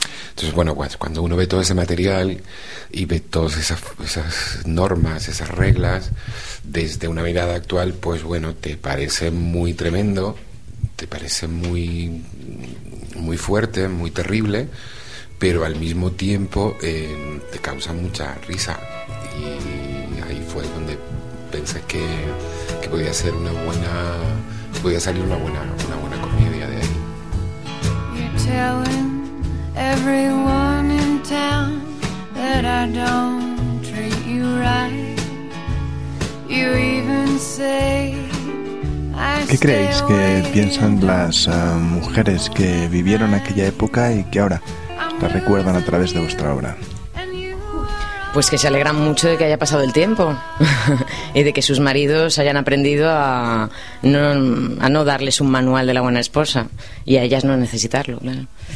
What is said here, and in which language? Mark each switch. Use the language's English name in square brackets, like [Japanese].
[Spanish] Entonces, bueno, pues cuando uno ve todo ese material y ve todas esas normas, esas reglas, desde una mirada actual, pues bueno, te parece muy tremendo, te parece muy, muy fuerte, muy terrible, pero al mismo tiempo te causa mucha risa. Y ahí fue donde pensé que podía ser una buena, que podía salir una buena comedia de ahí. [English] You're telling everyone in town that I don't treat you right. You even say. [Spanish] ¿Qué creéis que piensan las mujeres que vivieron aquella época y que ahora la recuerdan a través de vuestra obra? Pues que se alegran mucho de que haya pasado el tiempo y de que sus maridos hayan aprendido a no darles un manual de la buena esposa y a ellas no necesitarlo, claro.